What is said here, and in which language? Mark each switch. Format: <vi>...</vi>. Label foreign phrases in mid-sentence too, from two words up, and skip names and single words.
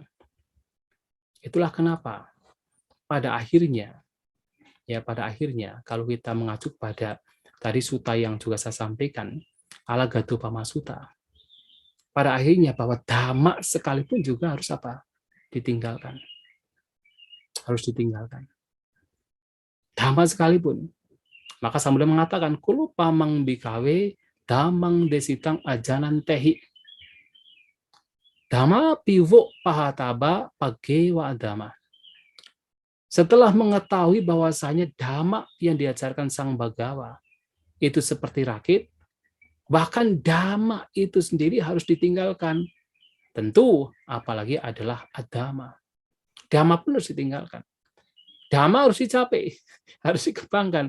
<id>Itulah kenapa pada akhirnya kalau kita mengacu pada tadi sutta yang juga saya sampaikan, Alagaddupama Sutta, pada akhirnya bahwa dhamma sekalipun juga harus apa? Ditinggalkan. Harus ditinggalkan. Dhamma sekalipun. Maka Sang Buddha mengatakan,</id> <pi>kulo pamang bikawe dhammang desitang ajanan tehi. Dhamma piwo pahataba pagewa dhamma.</pi> <id>Setelah mengetahui bahwasanya dhamma yang diajarkan Sang Bhagawa itu seperti rakit, bahkan dhamma itu sendiri harus ditinggalkan. Tentu, apalagi adalah adhamma. Dhamma pun harus ditinggalkan. Dhamma harus dicapai, harus dikembangkan.</id>